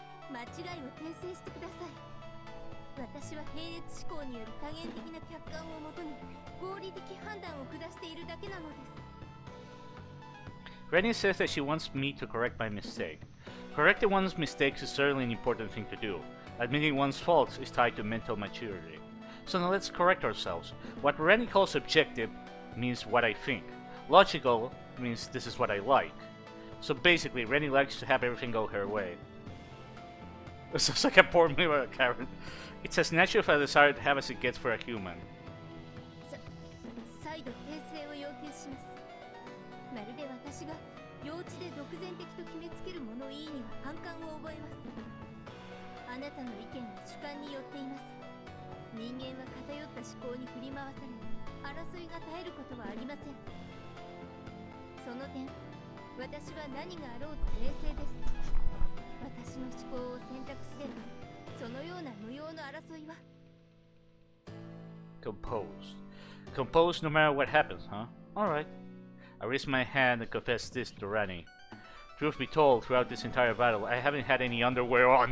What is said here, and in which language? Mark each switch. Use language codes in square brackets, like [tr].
[ja] 間違いを訂正してください。私は並列思考による多元的な客観をもとに合理的判断を下しているだけなのです。 [en] Rennie says that she wants me to correct my mistake. Correcting one's mistakes is certainly an important thing to do. Admitting one's faults is tied to mental maturity. So now let's correct ourselves. What Rennie calls objective means what I think. Logical means this is what I like. So basically, Rennie likes to have everything go her way. This sounds like a poor mirror, Karen. It's as natural a desire to have as it gets for a human. [ja] 再度訂正を要求します。まるで私が幼稚で独善的と決めつける物言いには反感を覚えます。あなたの意見は主観によっています。人間は偏った思考に振り回され、争いが絶えることはありません。その点、私は何があろうと冷静です。私の思考を選択すれば、そのような無用の争いは。 [en] Composed. Composed no matter what happens, huh? Alright. I raise my hand and confess this to Rennie. Truth be told, throughout this entire battle, I haven't had any underwear on.